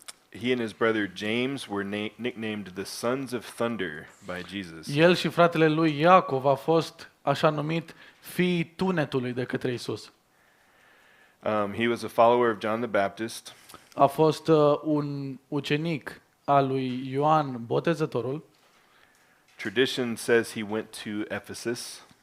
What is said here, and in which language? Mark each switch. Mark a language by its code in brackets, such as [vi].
[en] He and his brother James were nicknamed the Sons of Thunder by Jesus. [ro] El și fratele lui Iacov a fost așa numit fiii tunetului de către Iisus. [en] He was a follower of John the Baptist. [ro] A fost un ucenic al lui Ioan Botezătorul. [en] Tradition says he went to Ephesus.